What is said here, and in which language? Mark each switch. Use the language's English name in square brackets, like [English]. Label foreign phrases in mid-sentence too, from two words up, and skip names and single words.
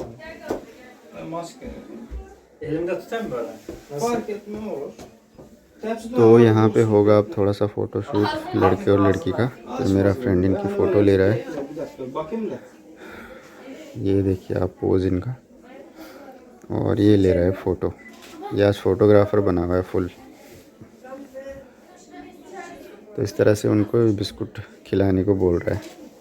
[Turkish] Maske. Elimde tutayım böyle. Fark etmem olur. [Hindi] तो यहाँ पे होगा अब थोड़ा सा [English] photo shoot [Hindi] लड़के और लड़की का। फिर मेरा फ्रेंड इनकी फ़ोटो ले रहा है। [Turkish] Bakayım da. [Hindi] ये देखिए आप पोज इनका, और ये ले रहा है फ़ोटो। ये आज फ़ोटोग्राफ़र बना हुआ है फुल। तो इस तरह से उनको बिस्कुट खिलाने को बोल रहा है।